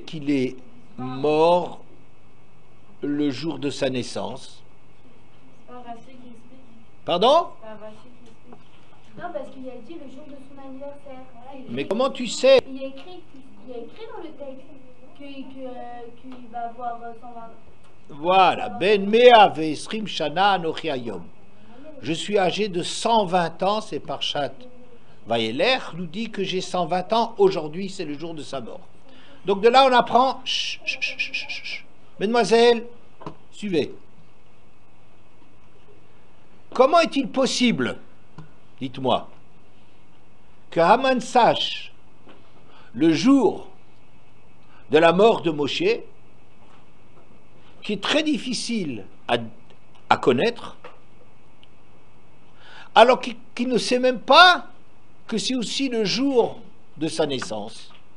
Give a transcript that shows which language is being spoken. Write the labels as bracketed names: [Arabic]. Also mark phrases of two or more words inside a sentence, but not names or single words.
[French] Qu'il est mort le jour de sa naissance? Pardon? Non, parce qu'il a dit le jour de son anniversaire. Mais comment tu sais? Il y a écrit dans le texte qu'il va avoir 120. [Hebrew] Voilà. בן מאה ועשרים שנה אנכי היום. [French] Je suis âgé de 120 ans, c'est Parshat Vayeler nous dit que j'ai 120 ans. Aujourd'hui, c'est le jour de sa mort. Donc de là, on apprend. Chut, chut, chut, chut, chut. Mesdemoiselles, suivez. Comment est-il possible, dites-moi, que Haman sache le jour de la mort de Moshe, qui est très difficile à connaître, alors qu'il ne sait même pas que c'est aussi le jour de sa naissance?